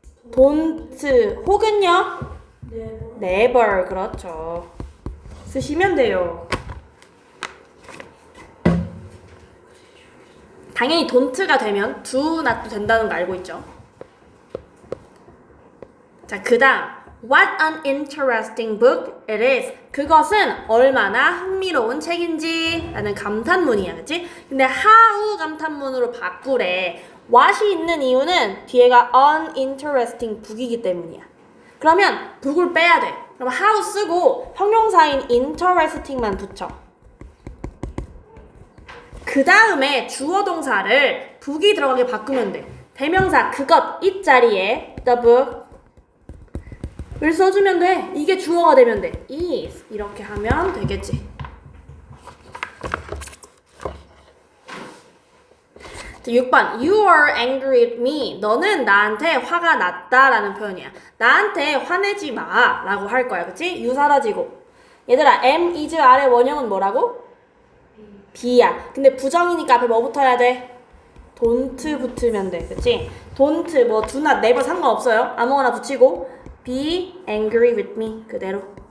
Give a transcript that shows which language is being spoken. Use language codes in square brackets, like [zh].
[ko] don't 혹은요? never. 그렇죠. 쓰시면 돼요. 당연히 don't가 되면 do not도 된다는 거 알고 있죠? 자, 그 다음 [en] What an interesting book it is. [ko] 그것은 얼마나 흥미로운 책인지 라는 감탄문이야. 그치? 근데 how 감탄문으로 바꾸래. what이 있는 이유는 뒤에가 [en] uninteresting book [ko] 이기 때문이야. 그러면 book을 빼야 돼. 그럼 how 쓰고 형용사인 interesting만 붙여. 그 다음에 주어 동사를 book이 들어가게 바꾸면 돼. 대명사 그것 이 자리에 the book 을 써주면 돼. 이게 주어가 되면 돼. is 이렇게 하면 되겠지. 6번 [en] You are angry at me. [ko] 너는 나한테 화가 났다 라는 표현이야. 나한테 화내지 마 라고 할 거야. 그치? you 사라지고 얘들아 [en] am, is, are [ko] 의 원형은 뭐라고? be야. 근데 부정이니까 앞에 뭐 붙어야 돼? don't 붙으면 돼. 그치? don't 뭐 do not, never 상관없어요. 아무거나 붙이고 [en] be angry with me [ko] 그대로.